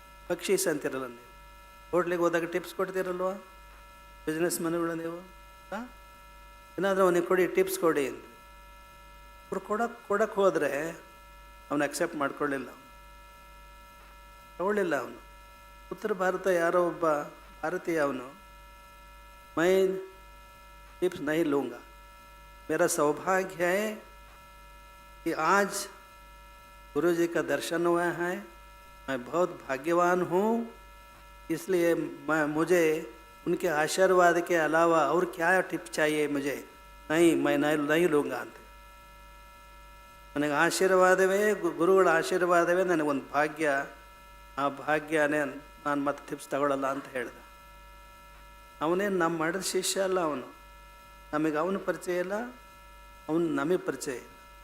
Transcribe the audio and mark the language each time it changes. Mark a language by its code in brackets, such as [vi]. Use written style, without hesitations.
[kn] ಬಕ್ಷೀಸ್ ಅಂತಿರಲ್ಲ ನೀವು, ಹೋಟ್ಲಿಗೆ ಹೋದಾಗ ಟಿಪ್ಸ್ ಕೊಡ್ತೀರಲ್ವ, ಬಿಸ್ನೆಸ್ ಮನ್ಗಳು ನೀವು. ಏನಾದರೂ ಅವನಿಗೆ ಕೊಡಿ, ಟಿಪ್ಸ್ ಕೊಡಿ ಅಂತ. ಅವ್ರು ಕೊಡಕ್ಕೆ ಹೋದರೆ ಅವನು ಅಕ್ಸೆಪ್ಟ್ ಮಾಡ್ಕೊಳ್ಳಿಲ್ಲ, ತಗೊಳ್ಳಿಲ್ಲ ಅವನು. ಉತ್ತರ ಭಾರತ ಯಾರೋ ಒಬ್ಬ ಭಾರತೀಯ ಅವನು, [hi] ಮೈ टिप्स नहीं लूँगा, मेरा सौभाग्य है कि आज गुरु जी का दर्शन हुआ है, मैं बहुत भाग्यवान हूँ, इसलिए मुझे उनके आशीर्वाद के अलावा और क्या टिप्स चाहिए मुझे, मैं नहीं लूँगा ಅಂತ. [kn] ನನಗೆ ಆಶೀರ್ವಾದವೇ, ಗುರುಗಳ ಆಶೀರ್ವಾದವೇ ನನಗೊಂದು ಭಾಗ್ಯ, ಆ ಭಾಗ್ಯನೇ ನಾನು ಮತ್ತೆ ಟಿಪ್ಸ್ ತಗೊಳ್ಳಲ್ಲ ಅಂತ ಹೇಳ್ದ. ಅವನೇನು ನಮ್ಮ ಮಾಡಿದ ಶಿಷ್ಯ ಅಲ್ಲ, ಅವನು ನಮಗೆ ಅವನ ಪರಿಚಯ ಇಲ್ಲ, ಅವನು ನಮಗೆ ಪರಿಚಯ ಇಲ್ಲ.